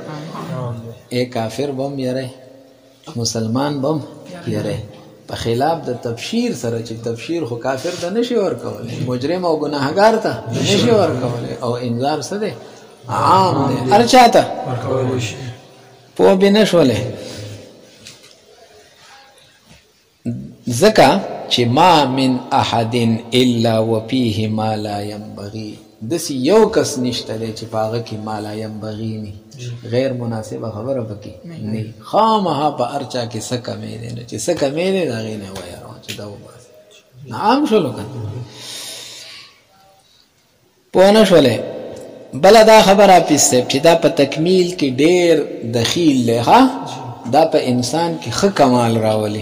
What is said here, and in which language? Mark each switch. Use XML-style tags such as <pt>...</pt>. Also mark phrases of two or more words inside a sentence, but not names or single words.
<ps>ای کافر بم یری، مسلمان بم یری، په خلاف د تبشیر سره چې تبشیر خو کافر ته نشي ورکولی، مجرم او ګناهګار ته نشي ورکولی، او انذار څه دی؟ عام دی، هر چا ته پوه به نه شولې. ځکه چې</ps> <ar>ما من احد الا وفيه ما لا ينبغي،</ar> <ps>داسې یو کس نشته دی چې په هغه کې</ps> <ar>ما لا ينبغي</ar> <ps>نه، غیر مناسبه خبره پکې نه، خامخا په هر چا کې څه کمی دی، نو چې څه کمی دی د هغې نه ویروه چې دا وباسي. عام شولو که پوه نه شولې؟ بله دا خبره حافظ صاحب چې دا په تکمیل کې ډېر دخیل دی، دا په انسان کې ښه کمال راولي.</ps>